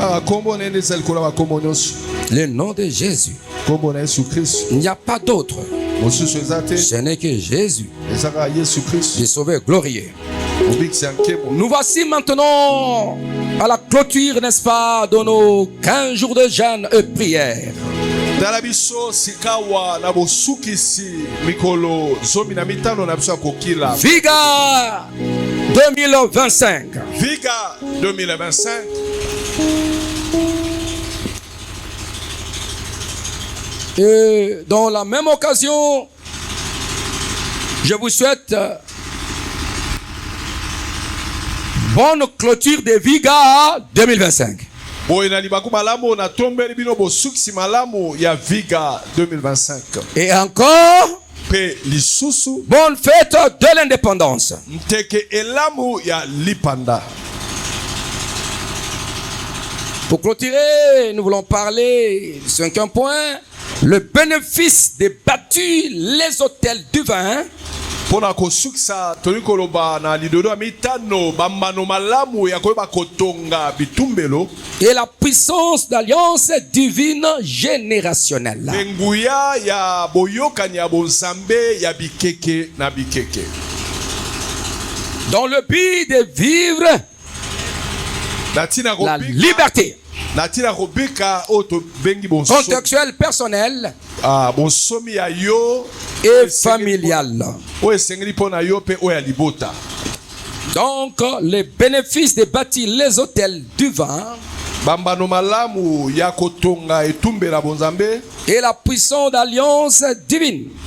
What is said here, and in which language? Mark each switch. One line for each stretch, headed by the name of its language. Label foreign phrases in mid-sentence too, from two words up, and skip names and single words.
French: Le nom de Jésus. Il n'y a pas d'autre. Ce n'est que Jésus, le Sauveur glorieux. Nous voici maintenant à la clôture, n'est-ce pas, de nos 15 jours de jeûne et prière. Viga 2025. Viga 2025. Et dans la même occasion, je vous souhaite bonne clôture de Viga 2025. Et encore, bonne fête de l'indépendance. Pour clôturer, nous voulons parler du 5e point, le bénéfice de bâtir les hôtels du vin
Lingala: Pona kosukisa tolikoloba na lidodo mitano bambano malamu ya koyeba kotonga bitumbelo.
French: Et la puissance d'alliance divine générationnelle.
Lingala: Benguya ya boyokani ya bonzambe ya bikeke na bikeke.
French: Dans le but de vivre la liberté contextuelle, personnelle et familiale. Donc, les bénéfices de bâtir les hôtels du vin et la puissance d'alliance divine.